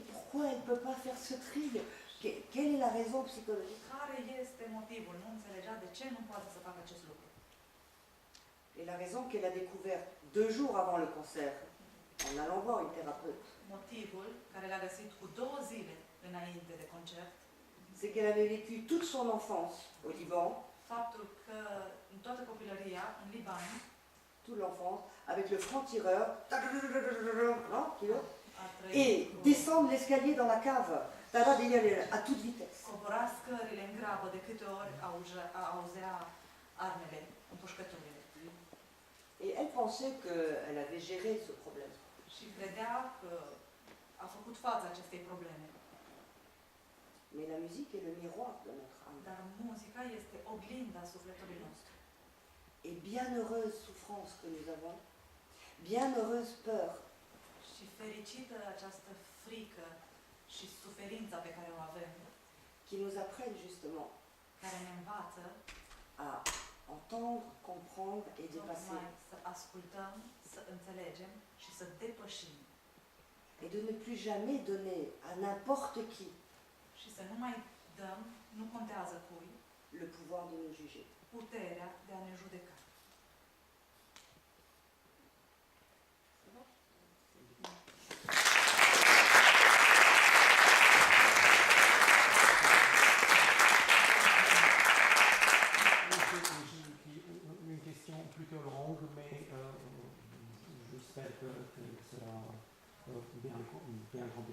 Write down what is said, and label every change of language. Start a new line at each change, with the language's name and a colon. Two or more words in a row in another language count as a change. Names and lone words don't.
French: pourquoi elle ne peut pas faire ce tri? Quelle est la raison psychologique?
Romanian: Care este motivul? Nu înțelegea de ce nu poate să facă acest lucru.
French: Et la raison qu'elle a découvert 2 jours avant le concert, en allant voir une thérapeute,
Romanian: Motivul care l-a găsit cu 2 zile înainte de concert,
French: c'est qu'elle avait vécu toute son enfance au Liban,
Romanian: faptul că în toată copilăria, în Liban,
French: toute l'enfance, avec le franc-tireur, non,
Romanian: a trăit
French: et descendre l'escalier dans la cave, à toute vitesse.
Romanian: cobora scările în grabă de câte ori auzea armele, împușcăturile.
French: Et elle pensait qu'elle avait géré ce problème.
Romanian: Și credea că a făcut față acestei probleme.
French: Mais la musique est le miroir de notre âme.
Romanian: Dar muzica este oglinda sufletului nostru.
French: Et bienheureuse souffrance que nous avons, bienheureuse peur,
Romanian: Și fericită această frică și suferința pe care o avem,
French: qui nous apprennent justement
Romanian: care ne învață
French: à entendre, comprendre et dépasser.
Romanian: tocmai să ascultăm, să înțelegem și să depășim.
French: Et de ne plus jamais donner à n'importe qui
Romanian: Și să nu mai dăm, nu contează cui,
French: le pouvoir de nous juger.
Romanian: puterea de a ne judeca.
French: Une question plutôt longue, mais j'espère que sera bien compris.